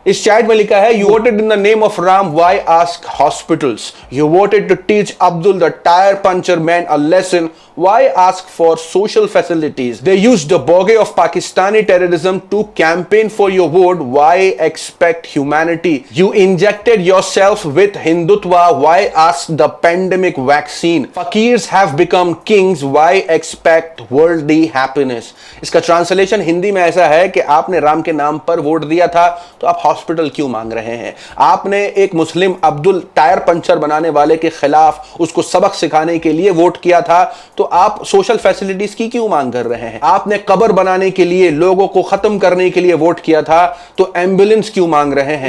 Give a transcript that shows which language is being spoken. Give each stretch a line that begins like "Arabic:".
English: इस चैट में लिखा है, you voted in the name of Ram, why ask hospitals? You voted to teach Abdul the tyre puncture man a lesson, why ask for social facilities? They used the bogey of Pakistani terrorism to campaign for your vote, why expect humanity? You injected yourself with Hindutva, why ask the pandemic vaccine? Fakirs have become kings, why expect worldly happiness?
Hindi: इसका translation Hindi में ऐसा है कि आपने राम के नाम पर vote दिया था तो आप हॉस्पिटल क्यों मांग रहे हैं? आपने एक मुस्लिम अब्दुल टायर पंचर बनाने वाले के खिलाफ उसको सबक सिखाने के लिए वोट किया था तो आप सोशल फैसिलिटीज की क्यों मांग कर रहे हैं? आपने कब्र बनाने के लिए, लोगों को खत्म करने के लिए वोट किया था तो एम्बुलेंस क्यों मांग रहे हैं?